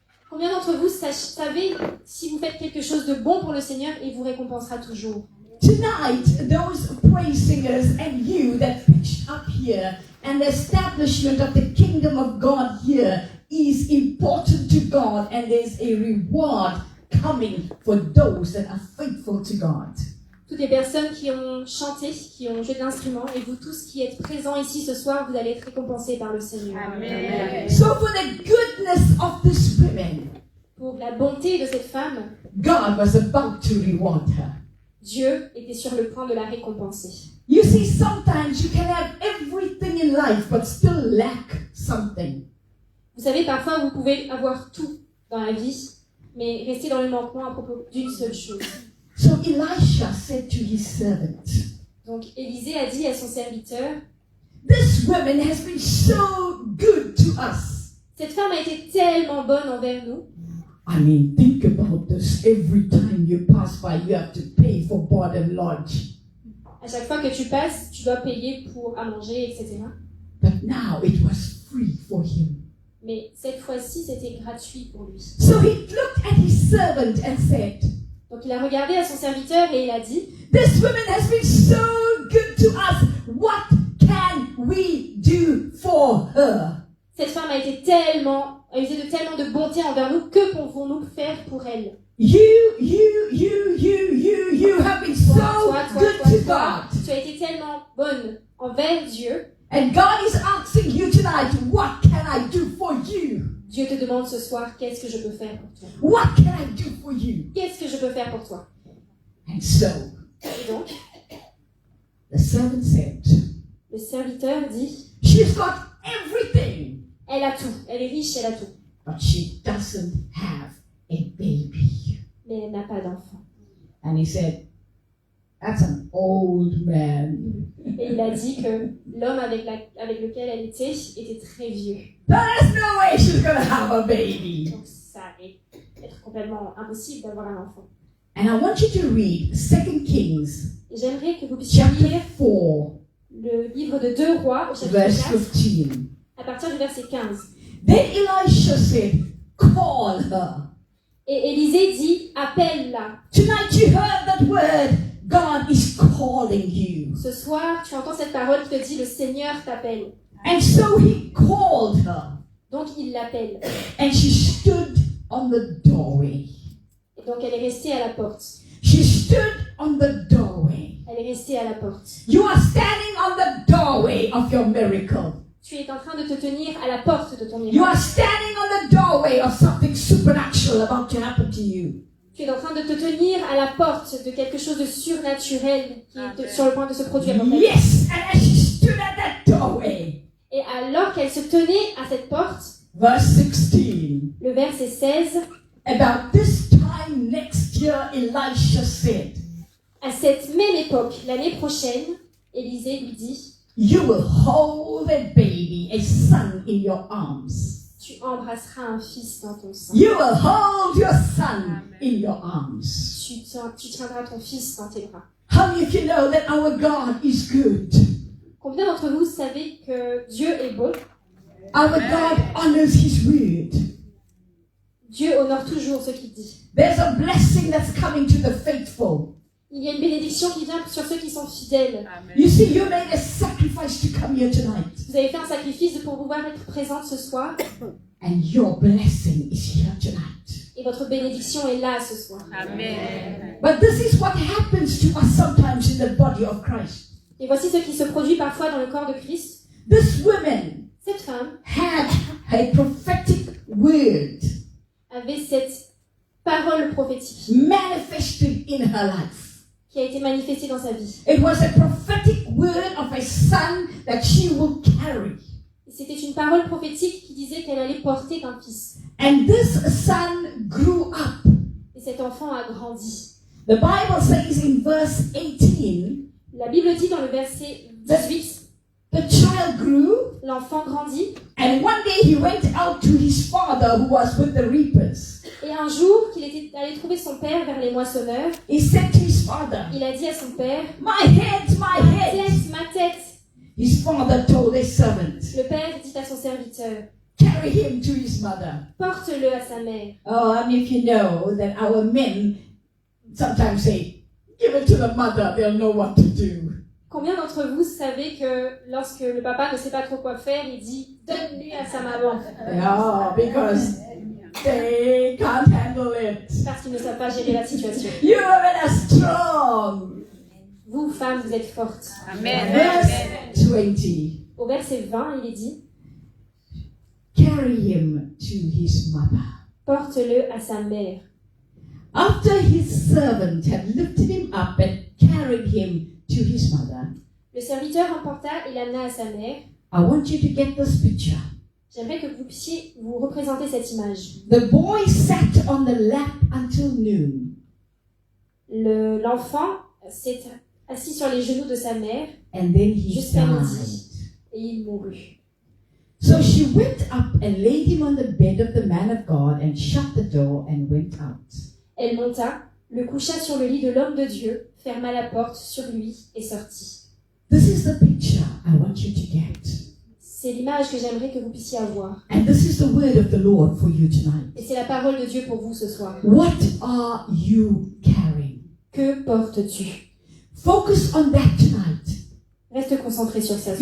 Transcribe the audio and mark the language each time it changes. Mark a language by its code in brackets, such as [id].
[fr] Combien d'entre vous savez si vous faites quelque chose de bon pour le Seigneur, il vous récompensera toujours? [en] Tonight, those praise singers and you that pitched up here and the establishment of the kingdom of God here is important to God, and there's a reward coming for those that are faithful to God. [fr] Toutes les personnes qui ont chanté, qui ont joué de l'instrument, et vous tous qui êtes présents ici ce soir, vous allez être récompensés par le Seigneur. Amen. [en] So for the goodness of this woman, [fr] Pour la bonté de cette femme, [en] God was about to reward her. [fr] Dieu était sur le point de la récompenser. [en] You see, sometimes you can have everything in life but still lack something. [fr] Vous savez, parfois vous pouvez avoir tout dans la vie, mais rester dans le manquement à propos d'une seule chose. [en] So Elisha said to his servant, [fr] Donc Élisée a dit à son serviteur, [en] this woman has been so good to us. [fr] cette femme a été tellement bonne envers nous. [en] I mean, think about this. Every time you pass by, you have to pay for board and lodge. [fr] À chaque fois que tu passes, tu dois payer pour à manger, etc. [en] But now it was free for him. [fr] Mais cette fois-ci, c'était gratuit pour lui. [en] So he looked at his servant and said, [fr] Donc il a regardé à son serviteur et il a dit, [en] this woman has been so good to us. What can we do for her? [fr] cette femme a usé de tellement de bonté envers nous, que pouvons-nous faire pour elle? [en] You have been so good to God. [fr] Tu as été tellement bonne envers Dieu. [en] And God is asking you tonight, what can I do for you? [fr] Dieu te demande ce soir, qu'est-ce que je peux faire pour toi? [en] What can I do for you? [fr] Qu'est-ce que je peux faire pour toi? [en] And so, [fr] Et donc, [en] the servant said, [fr] le serviteur dit, [en] she's got everything, [fr] elle a tout, elle est riche, elle a tout, [en] but she doesn't have a baby. [fr] mais elle n'a pas d'enfant. [en] And he said, That's an old man. [fr] Et il a dit que l'homme avec lequel elle était très vieux. [en] There's no way she's going to have a baby. [fr] Donc ça allait être complètement impossible d'avoir un enfant. [en] And I want you to read 2 Kings [fr] Et j'aimerais que vous puissiez [en] chapter [fr] lire [en] 4, [fr] le livre de 2 Rois au chapitre [en] verse [fr] 4, [en] 15. [fr] à partir du verset 15. [en] Then Elisha said, call her. [fr] Et Élisée dit, appelle-la. [en] Tonight you heard that word, God is calling you. [fr] Ce soir, tu entends cette parole qui te dit, le Seigneur t'appelle. [en] And so he called her. [fr] Donc il l'appelle. [en] And she stood on the doorway. [fr] Et donc elle est restée à la porte. [en] She stood on the doorway. [fr] Elle est restée à la porte. [en] You are standing on the doorway of your miracle. [fr] Tu es en train de te tenir à la porte de ton [en] You [fr] miracle. [en] are standing on the doorway of something supernatural about to happen to you. [fr] Tu es en train de te tenir à la porte de quelque chose de surnaturel qui est sur le point de se produire dans ta vie. [en] Yes, and as she stood at that doorway, [fr] Et alors qu'elle se tenait à cette porte, [en] verse 16, [fr] le verset 16, [en] about this time next year, Elisha said, [fr] à cette même époque, l'année prochaine, Élisée lui dit, [en] you will hold a baby, a son in your arms. [fr] tu embrasseras un fils dans ton sein. [en] You will hold your son in your arms. [fr] Tu tiendras ton fils dans tes bras. [en] How many of you know that our God is good? [fr] Combien d'entre vous savez que Dieu est beau? [en] Our God honors his word. [fr] Dieu honore toujours ce qu'il dit. [en] There's a blessing that's coming to the faithful. [fr] Il y a une bénédiction qui vient sur ceux qui sont fidèles. [en] You see, you made a sacrifice to come here tonight. [fr] Vous avez fait un sacrifice pour pouvoir être présente ce soir. [en] And your blessing is here tonight. [fr] Et votre bénédiction est là ce soir. Amen. [en] But this is what happens to us sometimes in the body of Christ. [fr] Et voici ce qui se produit parfois dans le corps de Christ. [en] This woman [fr] Cette femme [en] had a prophetic word [fr] avait cette parole prophétique [en] manifested in her life. [fr] qui a été manifestée dans sa vie. [en] It was a prophetic word of a son that she will carry. [fr] Et c'était une parole prophétique qui disait qu'elle allait porter un fils. [en] And this son grew up. [fr] Et cet enfant a grandi. [en] The Bible says in verse 18, [fr] La Bible dit dans le verset 18, [en] the child grew, [fr] l'enfant grandit. [en] and one day he went out to his father who was with the reapers. [fr] Et un jour qu'il était allé trouver son père vers les moissonneurs, [en] He said to his father, [fr] il a dit à son père, [en] my head, my [fr] ma [en] head. [fr] tête, ma tête. [en] His father told his servant, [fr] Le père dit à son serviteur, [en] carry him to his mother. [fr] porte-le à sa mère. [en] Oh, I mean, if you know that our men sometimes say, give it to the mother, they'll know what to do. [fr] Combien d'entre vous savez que lorsque le papa ne sait pas trop quoi faire, il dit donne-lui à sa maman [en] Yeah, because they can't handle it. [fr] parce qu'ils ne savent pas gérer la situation. [en] You women are strong. [fr] Vous, femmes, vous êtes fortes. Amen. [en] Verse 20. [fr] Au verset 20, il est dit [en] Carry him to his mother. [fr] porte-le à sa mère. [en] After his servant had lifted him up and carried him to his mother, [fr] Le serviteur emporta et l'amena à sa mère. [en] I want you to get this picture. [fr] J'aimerais que vous puissiez vous représenter cette image. [en] The boy sat on the lap until noon, [fr] L'enfant s'est assis sur les genoux de sa mère [en] and then he [fr] jusqu'à [en] died. [fr] midi et il mourut. [en] So she went up and laid him on the bed of the man of God and shut the door and went out. [fr] Elle monta, le coucha sur le lit de l'homme de Dieu, ferma la porte sur lui et sortit. [en] This is the picture I want you to get. [fr] C'est l'image que j'aimerais que vous puissiez avoir. [en] And this is the word of the Lord for you tonight. [fr] Et c'est la parole de Dieu pour vous ce soir. [en] What are you carrying? [fr] Que portes-tu? [en] Focus on that tonight. [fr] Reste concentré sur ça ce